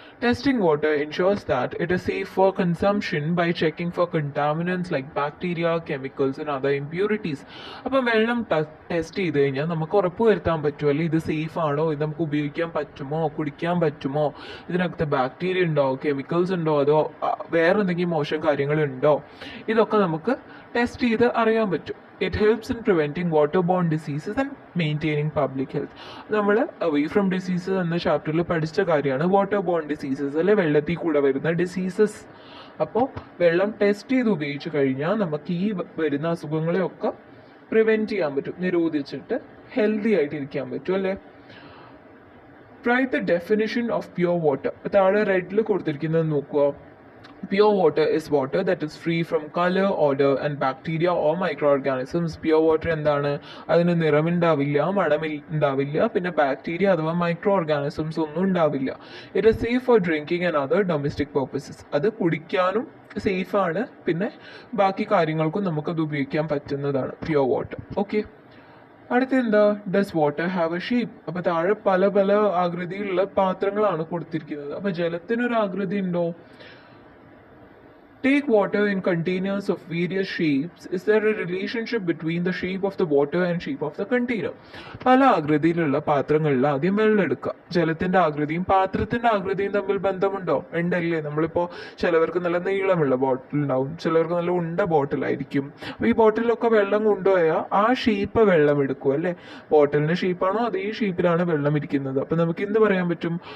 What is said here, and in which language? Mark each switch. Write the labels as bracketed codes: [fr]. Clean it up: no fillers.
[en] Testing water ensures that it is safe for consumption by checking for contaminants like bacteria, chemicals and other impurities. [ml] അപ്പം വെള്ളം test ചെയ്ത് കഴിഞ്ഞാൽ നമുക്ക് ഉറപ്പ് വരുത്താൻ പറ്റുമല്ലോ ഇത് സേഫ് ആണോ, ഇത് നമുക്ക് ഉപയോഗിക്കാൻ പറ്റുമോ, കുടിക്കാൻ പറ്റുമോ, ഇതിനകത്ത് ബാക്ടീരിയ ഉണ്ടോ, കെമിക്കൽസ് ഉണ്ടോ, അതോ വേറെ എന്തെങ്കിലും മോശം കാര്യങ്ങളുണ്ടോ, ഇതൊക്കെ നമുക്ക് ടെസ്റ്റ് ചെയ്ത് അറിയാൻ പറ്റും. [en] It helps in preventing waterborne diseases and maintaining public health. [ml] നമ്മൾ [en] away from diseases [ml] എന്ന ചാപ്റ്ററിൽ പഠിച്ച കാര്യമാണ് waterborne diseases, അല്ലെ വെള്ളത്തിൽ കൂടെ വരുന്ന ഡിസീസസ്. അപ്പോൾ വെള്ളം ടെസ്റ്റ് ചെയ്ത് ഉപയോഗിച്ച് കഴിഞ്ഞാൽ നമുക്ക് ഈ വരുന്ന അസുഖങ്ങളെയൊക്കെ പ്രിവെൻറ്റ് ചെയ്യാൻ പറ്റും, നിരോധിച്ചിട്ട് ഹെൽത്തി ആയിട്ട് ഇരിക്കാൻ പറ്റും, അല്ലേ? [en] Right the definition of pure water. [ml] താഴെ റെഡിൽ കൊടുത്തിരിക്കുന്നത് നോക്കുക. [en] Pure water is water that is free from color, odor and bacteria or microorganisms. [ml] Pure water എന്താണ്? അതിന് നിറമുണ്ടാവില്ല, മണമുണ്ടാവില്ല, പിന്നെ ബാക്ടീരിയ അഥവാ മൈക്രോ ഓർഗാനിസംസ് ഒന്നും ഉണ്ടാവില്ല. [en] It is safe for drinking and other domestic purposes. [ml] അത് കുടിക്കാനും സേഫാണ്, പിന്നെ ബാക്കി കാര്യങ്ങൾക്കും നമുക്കത് ഉപയോഗിക്കാൻ പറ്റുന്നതാണ് പ്യുവർ വാട്ടർ. ഓക്കെ, അടുത്ത എന്താ? [en] Does water have a shape? [ml] അപ്പോൾ താഴെ പല പല ആകൃതിയിലുള്ള പാത്രങ്ങളാണ് കൊടുത്തിരിക്കുന്നത്. അപ്പോൾ ജലത്തിനൊരു ആകൃതി ഉണ്ടോ? [en] Take water in containers of various shapes. Is there a relationship between the shape of the water and shape of the container? [ml] പല ആകൃതിയിലുള്ള പാത്രങ്ങളിൽ ആദ്യം വെള്ളം എടുക്കുക. ജലത്തിന്റെ ആകൃതിയും പാത്രത്തിന്റെ ആകൃതിയും തമ്മിൽ ബന്ധമുണ്ടോ? ഉണ്ടല്ലേ. നമ്മളിപ്പോൾ ചിലവർക്ക് നല്ല നീളമുള്ള ബോട്ടിൽ ഉണ്ടാവും, ചിലവർക്ക് നല്ല ഉണ്ട ബോട്ടിലായിരിക്കും. അപ്പോൾ ഈ ബോട്ടിലൊക്കെ വെള്ളം കൊണ്ടുപോയാൽ ആ ഷേപ്പ് വെള്ളം എടുക്കും, അല്ലേ? ബോട്ടിലിന്റെ ഷേപ്പാണോ അതേ ഷേപ്പിലാണ് വെള്ളം ഇരിക്കുന്നത്. അപ്പോൾ നമുക്ക് എന്ത് പറയാൻ പറ്റും?